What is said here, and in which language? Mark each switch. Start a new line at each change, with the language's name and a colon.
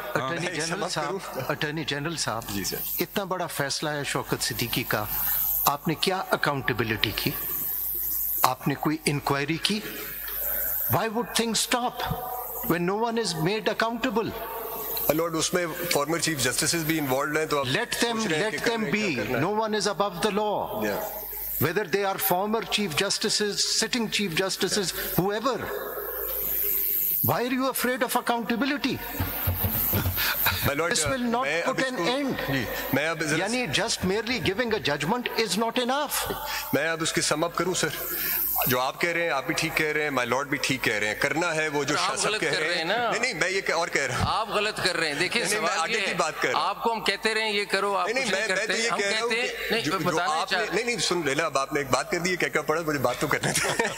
Urdu: Attorney general صاحب، اتنا بڑا فیصلہ ہے شوکت صدیقی کا، آپ نے کیا اکاؤنٹیبلٹی کی؟ آپ نے کوئی انکوائری کی؟
English: Why would things stop when no one is made accountable?
Urdu: Lord اس میں فارمر چیف جسٹسز بھی انوالوڈ ہیں تو
English: let them be. No one is above the law. Whether they are former chief justices, sitting chief justices, whoever. Why are you afraid of accountability? This will not put an end. یعنی just merely giving a judgment is not enough.
Urdu: میں اب اس کی سم اپ کروں سر، جو آپ کہہ رہے ہیں آپ بھی ٹھیک کہہ رہے ہیں, مائی لارڈ بھی ٹھیک کہہ رہے ہیں, کرنا ہے وہ جو شاہ صاحب کہہ رہے ہیں. نہیں میں یہ اور کہہ رہا ہوں, آپ غلط کر رہے ہیں. دیکھیں سوال یہ ہے, آپ کو ہم کہتے رہے یہ کرو, آپ نہیں میں تو یہ کہہ رہا ہوں کہ آپ نے نہیں سن لینا, اب آپ نے ایک بات کر دی, کیا پڑا, مجھے بات تو کرنے تھے.